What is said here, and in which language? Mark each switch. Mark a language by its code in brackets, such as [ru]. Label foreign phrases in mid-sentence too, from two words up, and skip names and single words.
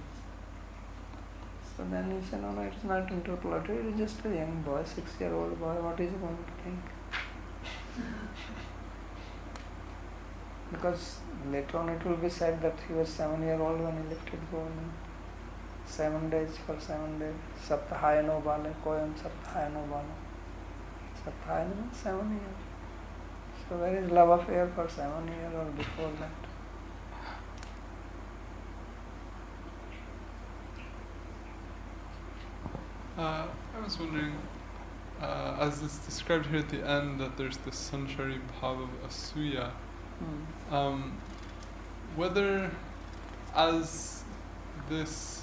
[en] So then you say, no, it's not interpolated, it is just a young boy, 6-year-old boy, what is he going to think? Because later on it will be said that he was 7-year-old when he lifted Govardhan. 7 days for 7 days. [sa] Saptahaya no bale, koyam saptahaya no bale. [en] Saptahaya means 7 years. So where is love affair for 7 years or before that? I was wondering, as it's described here at the end, that there's this [sa] sanchari bhava [en] of asuya, whether as this